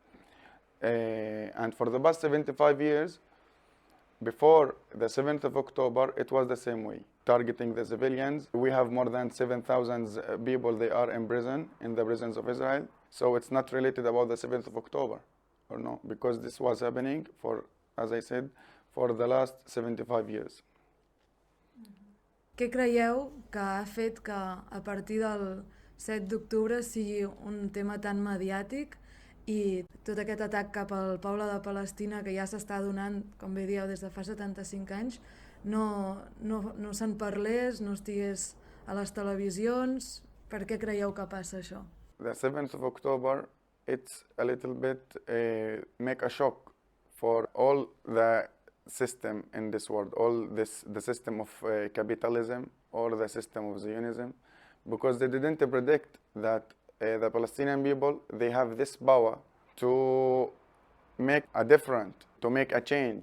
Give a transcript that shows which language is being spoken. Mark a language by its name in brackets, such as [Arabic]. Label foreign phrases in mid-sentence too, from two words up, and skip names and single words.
[English] And for the past 75 years, before the 7th of October, it was the same way, targeting the civilians. We have more than 7,000 people, they are in prison, in the prisons of Israel. So it's not related about the 7th of October, or no, because this was happening for, as I said, for the last 75 years. [Catalan] Què creieu que ha fet que a partir del 7 d'octubre sigui un tema tan mediàtic i tot aquest atac cap al poble de Palestina, que ja s'està donant, com bé dieu, des de fa 75 anys, no se'n parlés, no estigués a les televisions? Per què creieu que passa això? [English] The 7th of October, it's a little bit make a shock for all the system in this world, the system of capitalism or the system of Zionism, because they didn't predict that the Palestinian people, they have this power to make a difference, to make a change.